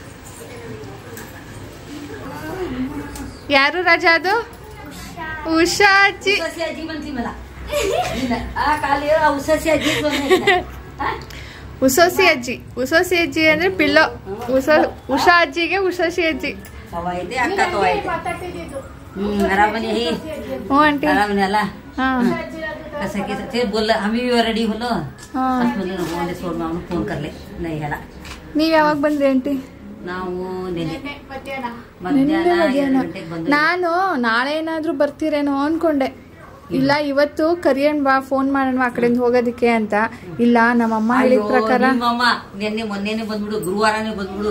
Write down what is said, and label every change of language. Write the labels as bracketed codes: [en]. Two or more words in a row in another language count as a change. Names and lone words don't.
[kn] ಯಾರು ರಾಜಾ ಅದು? ಉಷಾ ಅಜ್ಜಿ. ಉಸೋಸಿ ಅಜ್ಜಿ ಅಂದ್ರೆ ಪಿಲ್ಲೋ. ಉಷಾ ಅಜ್ಜಿಗೆ ಉಸೋಸಿ ಅಜ್ಜಿ. [mr] हो आंटी ते बोलला आम्ही रेडी होलो फोन करले नाही ह्याला. [kn] ನೀವ್ ಯಾವಾಗ ಬಂದ್ರಿ ಆಂಟಿ? ನಾವು ನಾನು ನಾಳೆ ಏನಾದ್ರೂ ಬರ್ತೀರೇನೋ ಅನ್ಕೊಂಡೆ. ಇಲ್ಲ ಇವತ್ತು ಕರಿಯನ್ ಬಾ, ಫೋನ್ ಮಾಡೋಣ ಆ ಕಡೆಯಿಂದ ಹೋಗೋದಿಕ್ಕೆ ಅಂತ. ಇಲ್ಲ ನಮ್ಮಮ್ಮ ಹೇಳಿದ ಪ್ರಕಾರ ಮೊನ್ನೆನೆ ಬಂದ್ಬಿಡು, ಗುರುವಾರನೇ ಬಂದ್ಬಿಡು.